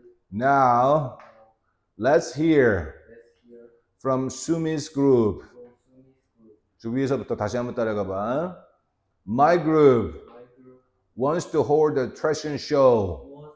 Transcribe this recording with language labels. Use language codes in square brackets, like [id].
[en] Now, let's hear from Sumi's group. [ko] 주위에서부터 다시 한번 따라가봐. [en] My group wants to hold a fashion show.